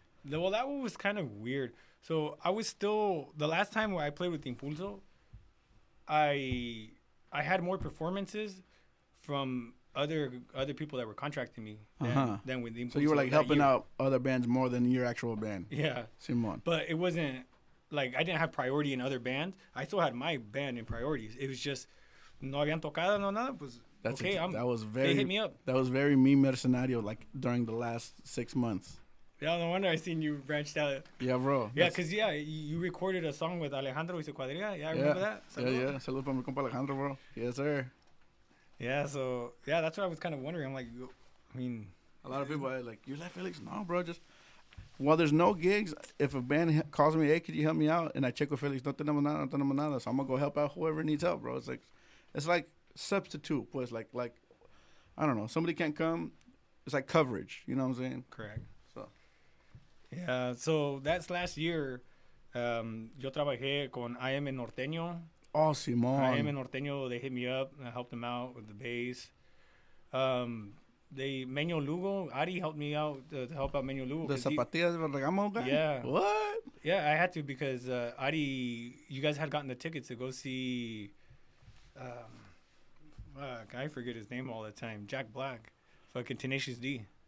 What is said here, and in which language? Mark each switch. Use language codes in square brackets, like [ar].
[en] Well, that one was kind of weird. So I was still, the last time where I played with Impulso, I had more performances from other people that were contracting me than with Impulso. So you were like helping out other bands more than your actual band. Yeah. [es] Simon. [en] But it wasn't like I didn't have priority in other bands. I still had my band in priorities. It was just [es] no habían tocado, no nada. [en] Pues, okay, they hit me up. That was very me mercenario, like during the last 6 months. Yeah, no wonder I seen you branched out. Yeah, bro. Yeah, because you recorded a song with Alejandro y su cuadrilla. Yeah, I remember that. [es] Yeah. Saludos para mi compa Alejandro, bro. [en] Yes, sir. Yeah, so that's what I was kind of wondering. I'm like, I mean, a lot of people are like, you left Felix? No, bro. Just while there's no gigs, if a band calls me, hey, could you help me out? And I check with Felix, [es] no tenemos nada. [en] So I'm gonna go help out whoever needs help, bro. It's like substitute, pues like I don't know. Somebody can't come. It's like coverage. You know what I'm saying? Correct. Yeah, so that's last year. [es] Yo trabajé con IM Norteño. Oh, Simón. [en] IM Norteño, they hit me up. I helped them out with the bass. Meño Lugo, Ari helped me out to help out Meño Lugo. The Zapatillas de Bergamo guy? Yeah. What? Yeah, I had to because Ari, you guys had gotten the tickets to go see, I forget his name all the time, Jack Black, fucking Tenacious D.